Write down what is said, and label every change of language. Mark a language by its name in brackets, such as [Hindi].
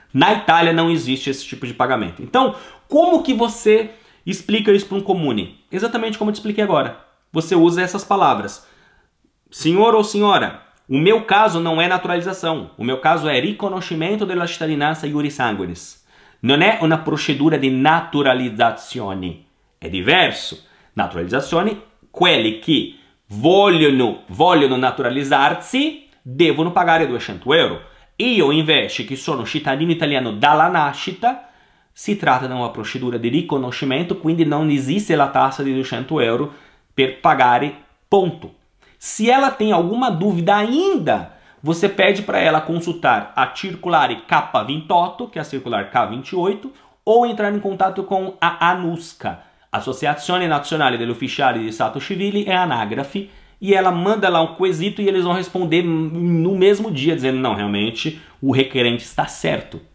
[Portuguese] Na Itália não existe esse tipo de pagamento. Então, como que você explica isso para um comune? Exatamente como eu te expliquei agora. Você usa essas palavras. Senhor ou senhora, o meu caso não é naturalização. O meu caso é [Italian] riconoscimento della cittadinanza [Latin] iuris sanguinis. [Italian] Non è una procedura di naturalizzazione. È diverso. Naturalizzazione, quelli che vogliono naturalizzarsi devono pagare 200 euro. Io invece, che sono cittadino italiano dalla nascita, si tratta di una procedura di riconoscimento, quindi non esiste la tassa di 200 euro per pagare, ponto. [Portuguese] Se ela tem alguma dúvida ainda, você pede para ela consultar a Circolare K28, que é a Circular K28, ou entrar em contato com a ANUSCA, Associazione Nazionale degli Ufficiali di Stato Civili e Anagrafe, e ela manda lá um quesito e eles vão responder no mesmo dia, dizendo, não, realmente o requerente está certo.